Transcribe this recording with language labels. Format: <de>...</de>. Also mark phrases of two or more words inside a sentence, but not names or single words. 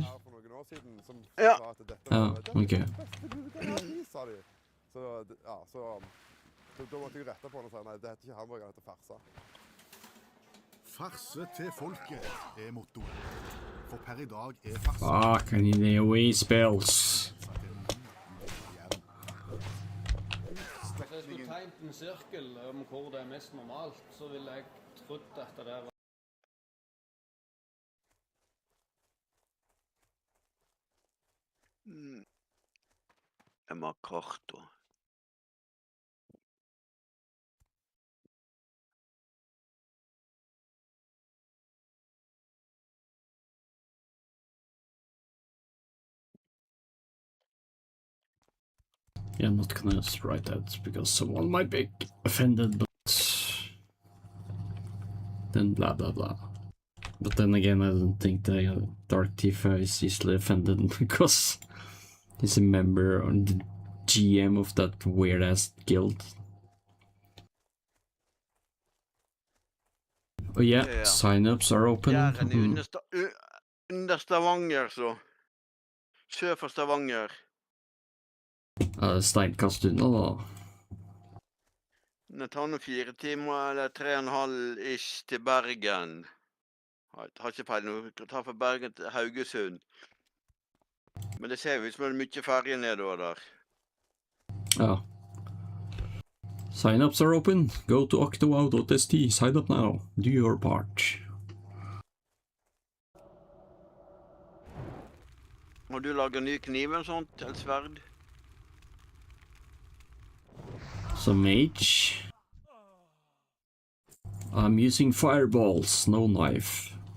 <no>Ja. Ja, ok. Så da måtte jeg rette på den og si, nei, det heter ikke hamburger, det heter farsa. Farse til folket er mottoet. For per i dag er farse...</no> <en>Fuck, I need AOE spells.</en> <no>Hvis jeg skulle tegnet en sirkel om hvor det er mest normalt, så ville jeg trodd at det var... Jeg må ha kart da.</no> <en>Yeah, I'm not gonna write that because someone might be offended, but then blah blah blah. But then again, I don't think the Dark Tifa is easily offended because he's a member or the GM of that weird ass guild. Oh yeah,</en> <no>Ja.</no> <en>signups are open.</en> <no>Jæren er under Stavanger, så. Sør for Stavanger. Steinkast unna da. Det tar nå 4 timer, eller 3,5 ish til Bergen. Har ikke feil nå, jeg tar fra Bergen til Haugesund. Men det ser ut som det er mye ferje nedover der. Ja.</no> <en>Signups are open. Go to octowow.st. Sign up now. Do your part.</en> <no>Må du lage ny kniv eller sånt, eller sverd?</no> <en>So mage. I'm using fireballs, no knife.</en>